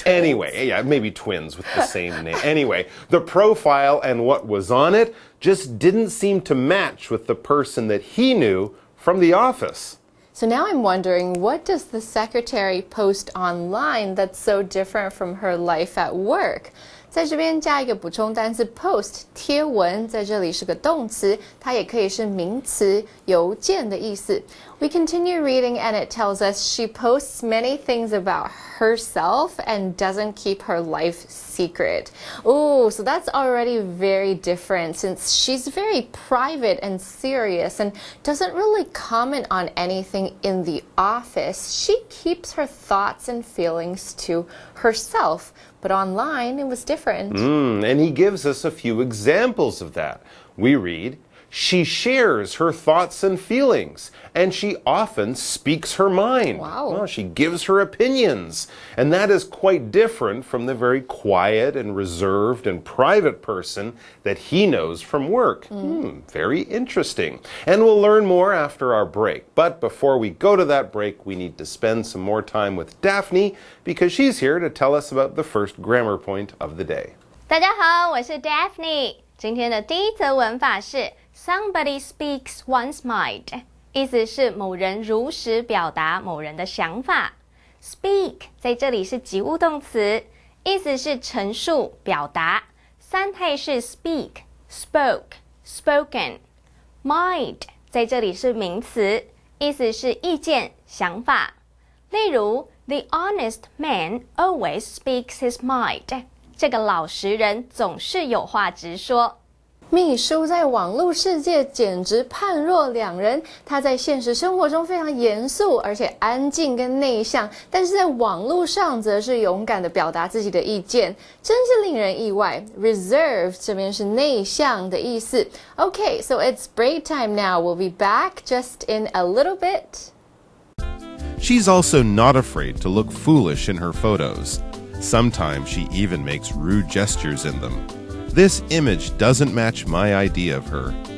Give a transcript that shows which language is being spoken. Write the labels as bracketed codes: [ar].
[en] Anyway, yeah, maybe twins with the same name. Anyway, the profile and what was on it just didn't seem to match with the person that he knew from the office. So now I'm wondering, what does the secretary post online that's so different from her life at work? [zh] 在这边加一个补充单词 post 贴文，在这里是个动词，它也可以是名词邮件的意思。 [en] We continue reading and it tells us she posts many things about herself and doesn't keep her life secret. Oh, so that's already very different since she's very private and serious and doesn't really comment on anything in the office. She keeps her thoughts and feelings to herself, but online it was different. And he gives us a few examples of that. We read, she shares her thoughts and feelings, and she often speaks her mind. Wow. Well, she gives her opinions, and that is quite different from the very quiet and reserved and private person that he knows from work. Very interesting. And we'll learn more after our break. But before we go to that break, we need to spend some more time with Daphne because she's here to tell us about the first grammar point of the day. [zh] 大家好，我是 Daphne。今天的第一则文法是 Somebody speaks one's mind，意思是某人如实表达某人的想法。 Speak 在这里是及物动词，意思是陈述、表达。三态是 speak、spoke、spoken。Mind 在这里是名词，意思是意见、想法。 [en] 例如 The honest man always speaks his mind。 [zh] 这个老实人总是有话直说。秘书在网络世界简直判若两人，他在现实生活中非常严肃，而且安静跟内向，但是在网络上则是勇敢地表达自己的意见，真是令人意外。 Reserved 这边是内向的意思。 [en] Okay, so it's break time now. We'll be back just in a little bit. She's also not afraid to look foolish in her photos. Sometimes she even makes rude gestures in them. This image doesn't match my idea of her.